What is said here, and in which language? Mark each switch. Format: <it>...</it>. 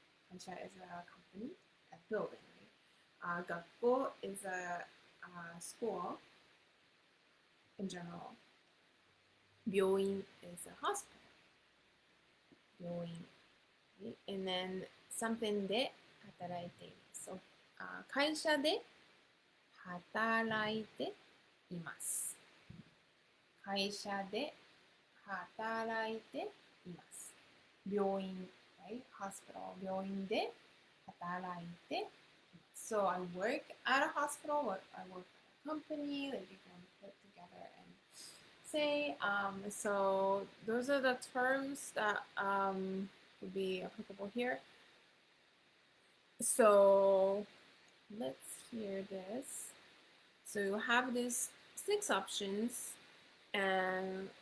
<en>Kaisha is a company, a building. Right? Gakko is a school in general. 病院 is a hospital. 病院.Right? And then something</en> <ja>で働いている. So 会社で働いています。会社で働いています。</ja> <en>病院 right?</en> <ja>Hospital 病院で働いています。</ja> <en>So I work at a hospital, or I work at a company, like you can put together and say. So those are the terms that would be applicable here. So let's hear this. So you have these 6 options, and</en>